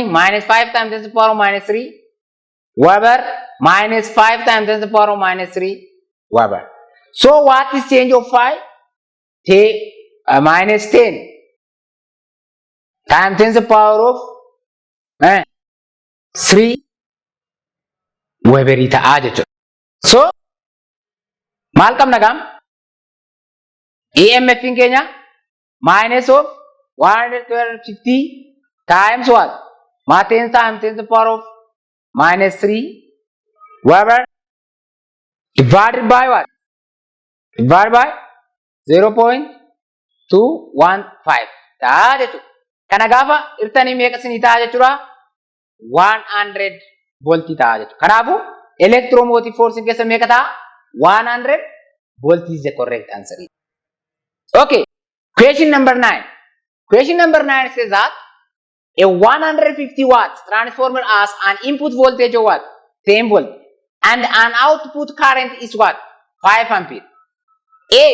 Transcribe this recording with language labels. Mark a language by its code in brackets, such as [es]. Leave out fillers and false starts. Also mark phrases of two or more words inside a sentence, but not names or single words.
[en] Minus 5 times 10 to the power of minus 3 Weber minus 5 times 10 to the power of minus 3 Weber. So what is change of phi? Minus 10 times 10 to the power of 3 Weber [om] ta'aa jechuudha. So maal qabna gam? [en] EMF [om] in keenya [en] minus of 150 times what? 10 times 10 to the power of minus 3 Weber divided by what? Divided by 0.215 [om] ta'aa jechuudha. Kana gaafa irtanii meeqa isinii ta'aa jechuudha? 100 voltii ta'aa jechuudha. Kanaafuu [en] electromotive force [om] keessa meeqa ta'a? [en] 100 volts is the correct answer. Okay. Question number 9. Question number 9 says that a 150 watts transformer has an input voltage of what? 10 volt and an output current is what? 5 ampere. A.